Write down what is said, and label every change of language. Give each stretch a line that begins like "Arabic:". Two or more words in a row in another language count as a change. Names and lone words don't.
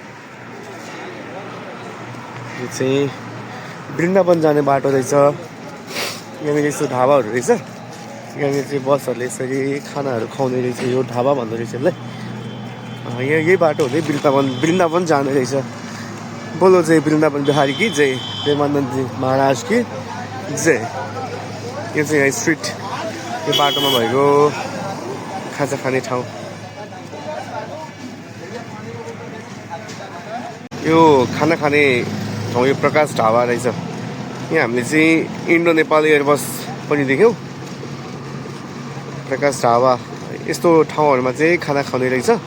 Nepali: यो चाहिँ वृन्दावन जाने बाटो रहेछ यहाँनिर यस्तो ढाबाहरू रहेछ यहाँनिर चाहिँ बसहरूले यसरी खानाहरू खुवाउने रहेछ यो ढाबा भन्दो रहेछ यसलाई यहाँ यही बाटो हुँदै वृन्दावन जाने रहेछ
Hindi: बोलो जय वृन्दावन बिहारी की जय
Nepali: प्रेमानन्द जी महाराज की जय यो चाहिँ यहाँ स्ट्रिट यो बाटोमा भएको खाजा खाने ठाउँ यो खाना खाने ठाउँ यो प्रकाश ढाबा रहेछ यहाँ हामीले चाहिँ इन्डो नेपाल एयरबस पनि देख्यौँ प्रकाश ढाबा यस्तो ठाउँहरूमा चाहिँ खाना खाने रहेछ